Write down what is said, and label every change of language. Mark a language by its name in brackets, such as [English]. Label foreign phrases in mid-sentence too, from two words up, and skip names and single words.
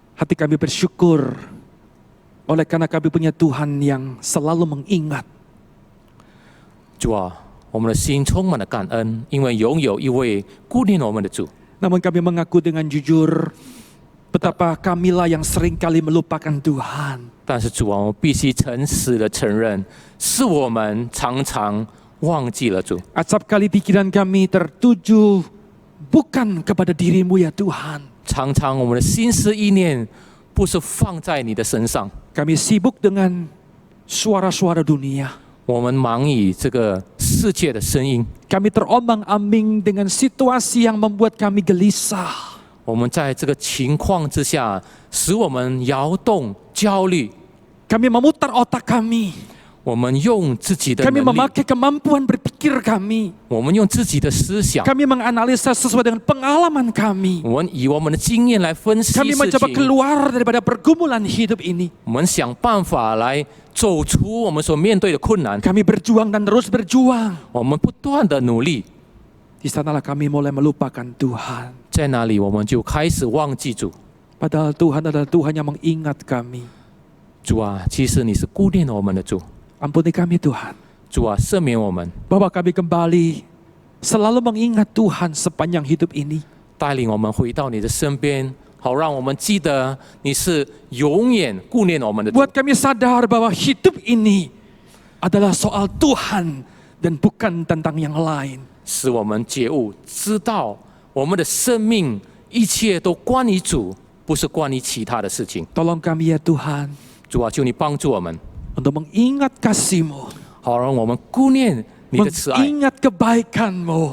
[Indonesian] Hati kami bersyukur oleh karena kami punya Tuhan yang selalu mengingat. [Chinese] 主啊，我们的心充满了感恩，因为拥有一位顾念我们的主。 [Indonesian] Namun kami mengaku dengan jujur betapa kamilah yang seringkali melupakan Tuhan. [Chinese] 但是主啊，我们必须诚实的承认，是我们常常忘记了主。 [Indonesian] Acap kali pikiran kami tertuju bukan kepada dirimu ya Tuhan. [Chinese] 常常我们的心思意念不是放在你的身上， [Indonesian] Kami sibuk dengan suara-suara dunia. [Chinese] 我们忙以这个世界的声音， [Indonesian] Kami terombang-ambing dengan situasi yang membuat kami gelisah. [Chinese] 我们在这个情况之下，使我们摇动、焦虑。 [Indonesian] Kami memutar otak kami. [Chinese] 我们用自己的 [Indonesian] Kami [Chinese] 能力， [Indonesian] memakai kemampuan berpikir kami. [Chinese] 我们用自己的思想， [Indonesian] Kami menganalisa sesuai dengan pengalaman kami. [Chinese] 我们以我们的经验来分析 [Indonesian] Kami [Chinese] 事 [Indonesian] mencoba [Chinese] 情， [Indonesian] keluar daripada pergumulan hidup ini. [Chinese] 我们想办法来走出我们所面对的困难。 [Indonesian] Kami berjuang dan terus berjuang. [Chinese] 我们不断的努力， [Indonesian] Di sanalah kami mulai melupakan Tuhan. [Chinese] 在那里我们就开始忘记主。 [Indonesian] Padahal Tuhan adalah Tuhan yang mengingat kami. [Chinese] 主啊，其实你是顾念我们的主。 [Indonesian] Ampuni kami Tuhan. [Chinese] 主啊，赦免我们， [Indonesian] Bahwa kami kembali selalu mengingat Tuhan sepanjang hidup ini. [Chinese] 带领我们回到你的身边，好让我们记得你是永远顾念我们的主。 [Indonesian] Buat kami sadar bahwa hidup ini adalah soal Tuhan dan bukan tentang yang lain. [Chinese] 使我们觉悟，知道我们的生命一切都关于主，不是关于其他的事情。 [Indonesian] Tolong kami ya Tuhan [Chinese] 主啊，求你帮助我们， [Indonesian] untuk mengingat kasih-Mu, [Chinese] 好让我们顾念你的慈爱， [Indonesian] mengingat kebaikan-Mu,